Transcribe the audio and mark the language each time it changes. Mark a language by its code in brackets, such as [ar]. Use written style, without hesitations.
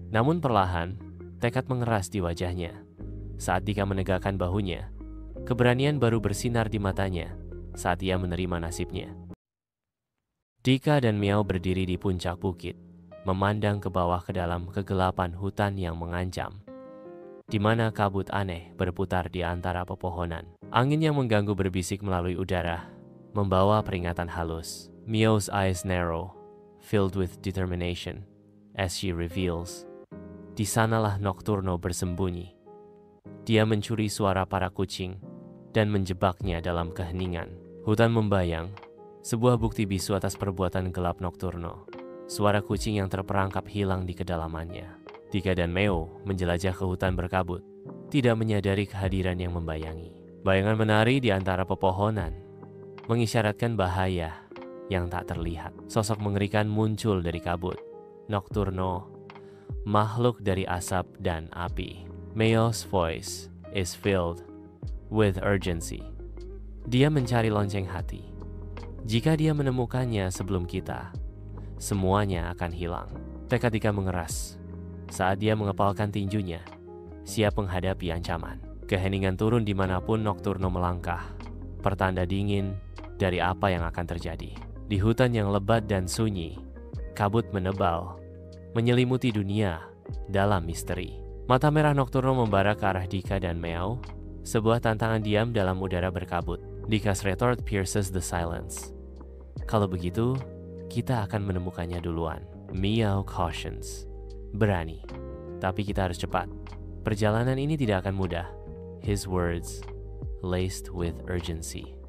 [id] Namun perlahan, tekad mengeras di wajahnya. Saat Dika menegakkan bahunya, keberanian baru bersinar di matanya saat ia menerima nasibnya. Dika dan Miao berdiri di puncak bukit, memandang ke bawah ke dalam kegelapan hutan yang mengancam, di mana kabut aneh berputar di antara pepohonan. Angin yang mengganggu berbisik melalui udara, membawa peringatan halus. [en] Miao's eyes narrow, filled with determination, as she reveals, [id] di sanalah Nocturno bersembunyi. Dia mencuri suara para kucing dan menjebaknya dalam keheningan. Hutan membayang, sebuah bukti bisu atas perbuatan gelap Nocturno. Suara kucing yang terperangkap hilang di kedalamannya. Dika dan Miao menjelajah ke hutan berkabut, tidak menyadari kehadiran yang membayangi. Bayangan menari di antara pepohonan, mengisyaratkan bahaya yang tak terlihat. Sosok mengerikan muncul dari kabut. Nocturno, makhluk dari asap dan api. [en] Miao's voice is filled with urgency. [id] Dia mencari lonceng hati. Jika dia menemukannya sebelum kita, semuanya akan hilang. Tekad Dika mengeras saat dia mengepalkan tinjunya, siap menghadapi ancaman. Keheningan turun dimanapun Nocturno melangkah, pertanda dingin dari apa yang akan terjadi. Di hutan yang lebat dan sunyi, kabut menebal, menyelimuti dunia dalam misteri. Mata merah Nocturno membara ke arah Dika dan Miao, sebuah tantangan diam dalam udara berkabut. [en] Dika's retort pierces the silence. [id] Kalau begitu, kita akan menemukannya duluan. [en] Miao cautions. [id] Berani, tapi kita harus cepat. Perjalanan ini tidak akan mudah. [en] His words laced with urgency.